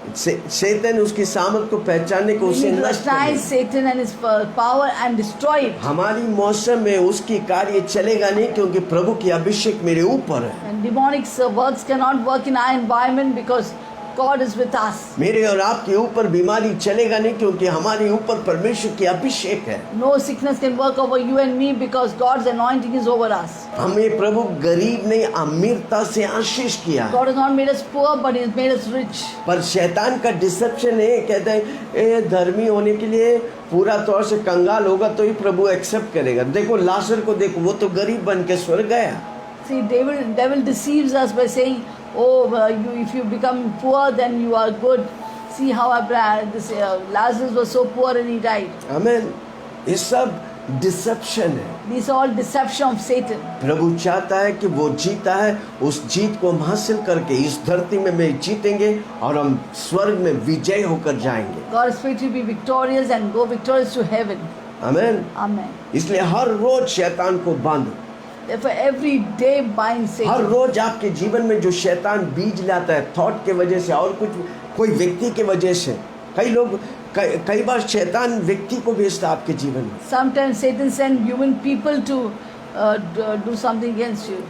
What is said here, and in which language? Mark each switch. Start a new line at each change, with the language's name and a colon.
Hindi: शैतान उसकी सामर्थ को पहचानने को
English: We
Hindi: उसे
English: need to
Hindi: नष्ट करने।
English: recognize Satan and his power and destroy it.
Hindi: हमारी मौसम में उसकी कार्य चलेगा नहीं क्योंकि प्रभु की अभिषेक मेरे ऊपर है।
English: And demonic works cannot work in our environment because God is with us.
Hindi: मेरे और आपके ऊपर बीमारी चलेगा नहीं क्योंकि हमारे ऊपर परमेश्वर की अभिषेक है।
English: No sickness can work over you and me because God's anointing is over us.
Hindi: हमें प्रभु गरीब नहीं अमीरता से आशीष किया है।
English: God has not made us poor, but He has made us rich.
Hindi: पर शैतान का डिसेप्शन है, कहते हैं धर्मी होने के लिए पूरा तौर से कंगाल होगा तो ही प्रभु एक्सेप्ट करेगा। देखो लाजर को देखो, वो तो गरीब बन के स्वर्ग गया।
English: See, devil deceives us by saying, "Oh, if you become poor, then you are good." See how Lazarus was so poor and he died.
Hindi: आमीन। ये सब डिसेप्शन है।
English: These are all deception of Satan.
Hindi: प्रभु चाहता है कि वो जीता है, उस जीत को हम हासिल करके इस धरती में जीतेंगे और हम स्वर्ग में विजय होकर जाएंगे।
English: God is free to be victorious and go victorious to heaven.
Hindi: आमीन।
English: Amen.
Hindi: इसलिए हर रोज शैतान को बांधो।
English: Therefore, every day bind
Hindi: हर
English: Satan.
Hindi: रोज आपके जीवन में जो शैतान बीज लाता है थॉट के वजह से और कोई व्यक्ति के वजह से, कई बार शैतान व्यक्ति को भेजता है आपके जीवन में।
English: Sometimes Satan sends human people to do something against you.